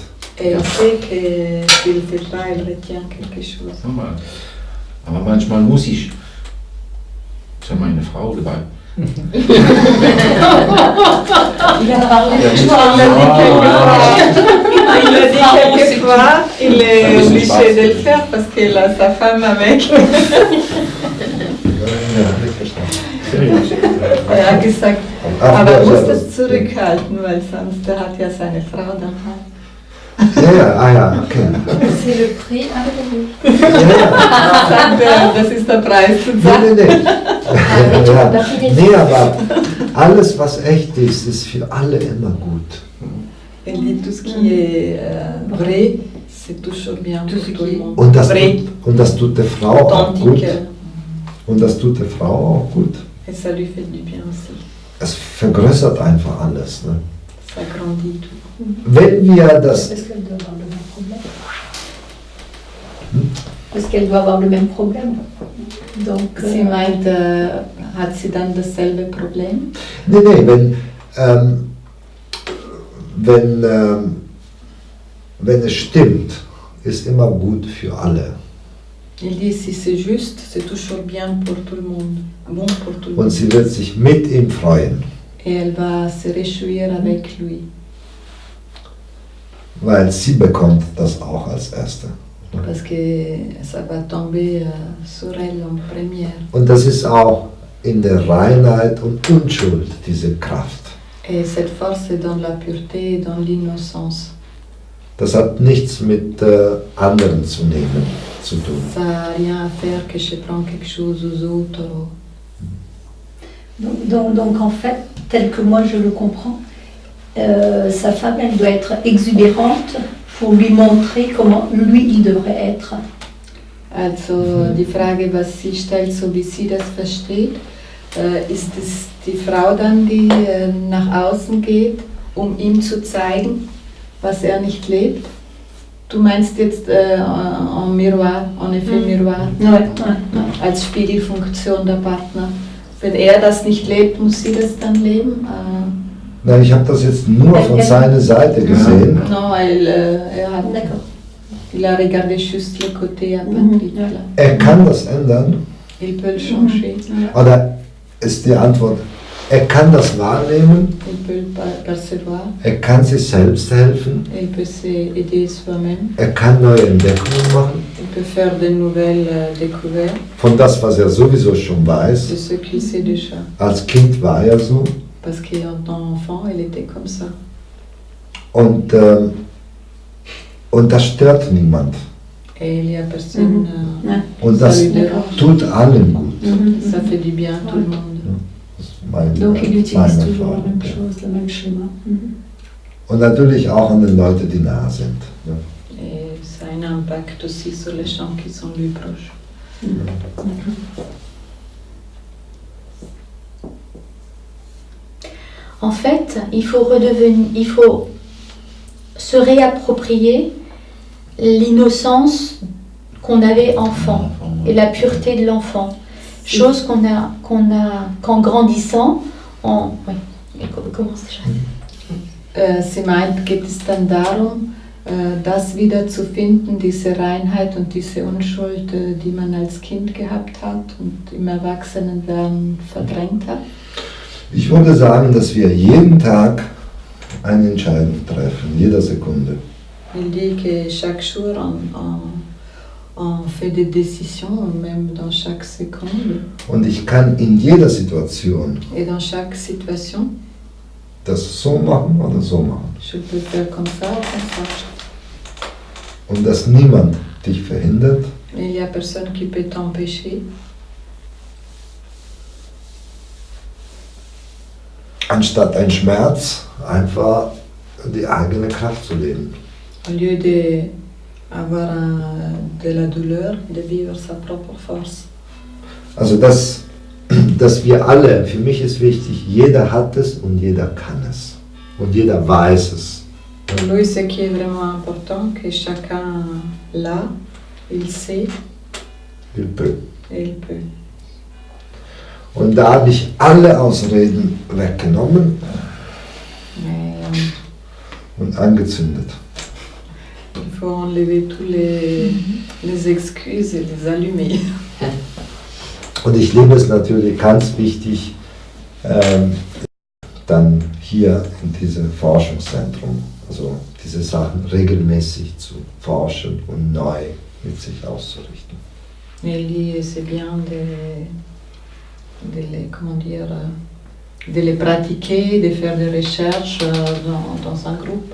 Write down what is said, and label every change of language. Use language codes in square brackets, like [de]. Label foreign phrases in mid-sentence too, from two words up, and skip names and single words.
[fr] Et il sait que s'il ne fait pas, il retient quelque chose. [de] Aber manchmal muss ich. Ist ja meine Frau dabei. [fr] Il a parlé [de] Ja, [fr] de toi. Il l'a dit quelquefois, il est obligé de le faire parce qu'il a sa femme avec. [de] Ja, nicht verstanden. Er hat gesagt, Ach, aber er ja, muss ja. das zurückhalten, weil sonst er hat ja seine Frau dabei. Ja, ja, ah ja, okay. [fr] C'est le prix à payer. [de] Ja, Sagt er, das ist der Preis zu nee, zahlen. nee. Ja, nee, aber alles, was echt ist, ist für alle immer gut. [fr] Elle dit tout ce qui est vrai, c'est toujours bien Tout pour ce tout qui le est monde. [de] Und das tut der Frau auch gut. [fr] Authentique. [de] Und das tut der Frau auch gut. [fr] Et ça lui fait du bien aussi. [de] Es vergrößert einfach alles. Ne? [fr] Ça grandit tout. [de] Wenn wir das, [fr] Parce qu'elle doit avoir le même problème. Parce qu'elle doit avoir le même problème. Donc, [de] Sie meint, hat sie dann dasselbe Problem? nee, wenn es stimmt, ist immer gut für alle. [fr] Il dit si c'est juste, c'est toujours bien pour tout le monde. Bon pour tout le [de] Und [fr] monde. [de] sie wird sich mit ihm freuen, [fr] Et elle va se réjouir avec lui. [de] weil sie bekommt das auch als Erste. [fr] Parce que ça va tomber sur elle en première. [de] Und das ist auch in der Reinheit und Unschuld, diese Kraft. [fr] Et cette force est dans la pureté et dans l'innocence. [de] Das hat nichts mit anderen zu nehmen zu tun. [fr] Ça n'a rien à faire que je prends quelque chose aux autres. donc, en fait, tel que moi je le comprends, sa femme, elle doit être exubérante pour lui montrer comment lui, il devrait être. [de] Also die Frage, was sie stellt, so wie sie das versteht, ist es die Frau dann, die nach außen geht, um ihm zu zeigen, was er nicht lebt? Du meinst jetzt [fr] en miroir, en effet miroir, [de] als Spiegelfunktion der Partner. Wenn er das nicht lebt, muss sie das dann leben? Nein, ich habe das jetzt nur von seiner Seite gesehen. [fr] Non, il a regardé juste le côté à Patrick. Là. [de] Er kann das ändern. [fr] Il peut le changer. [de] Oder ist die Antwort, er kann das wahrnehmen, [fr] Il peut le percevoir. [de] er kann sich selbst helfen, [fr] Il peut s'aider soi-même. [de] er kann neue Entdeckungen machen, [fr] Il peut faire de nouvelles découvertes [de] von das, was er sowieso schon [fr] de [de] weiß. [fr] ce qu'il sait déjà. [de] Als Kind war er so. [fr] Parce qu'en tant qu'enfant, il était comme ça. [de] Und das stört niemand. [fr] Et il n'y a personne. [de] Und [fr] ça [de] das [fr] lui dérange. [de] tut allen gut. [fr] Ça fait du bien à tout le monde. [de] Das ist meine, [fr] Donc, il utilise [de] meine [fr] toujours la [de] Erfahrung. [fr] même chose, le même schéma. [de] Und natürlich auch an den Leute, die nah sind. Ne? [fr] Et ça a un impact aussi sur les gens qui sont lui proches. En fait, il faut se réapproprier l'innocence qu'on avait enfant et la pureté de l'enfant. Chose qu'en grandissant, oui. Comment déjà? [de] Sie meint, geht es dann darum, das wieder zu finden, diese Reinheit und diese Unschuld, die man als Kind gehabt hat und im Erwachsenenwerden verdrängt hat? Ich würde sagen, dass wir jeden Tag eine Entscheidung treffen, jeder Sekunde. [fr] Il dit que chaque jour, on fait des décisions, même dans chaque seconde. [de] Und ich kann in jeder Situation [fr] Et dans chaque situation, [de] das so machen oder so machen. [fr] je peux faire comme ça ou comme ça. [de] Und dass niemand dich verhindert. [fr] Et il n'y a personne qui peut t'empêcher. [de] Anstatt ein Schmerz einfach die eigene Kraft zu leben. [fr] Au lieu d'avoir de la douleur, de vivre sa propre force. [de] Also dass wir alle, für mich ist wichtig, jeder hat es und jeder kann es. Und jeder weiß es. [fr] Pour lui, ce qui est vraiment important, que chacun l'a, il sait Il peut. et il peut. [de] Und da habe ich alle Ausreden weggenommen [fr] Mais [de] und angezündet. [fr] il faut enlever tous les excuses et les allumer. [de] Und ich liebe es natürlich ganz wichtig, dann hier in diesem Forschungszentrum, also diese Sachen regelmäßig zu forschen und neu mit sich auszurichten. [fr] Il dit c'est bien de les pratiquer, de faire des recherches dans un groupe.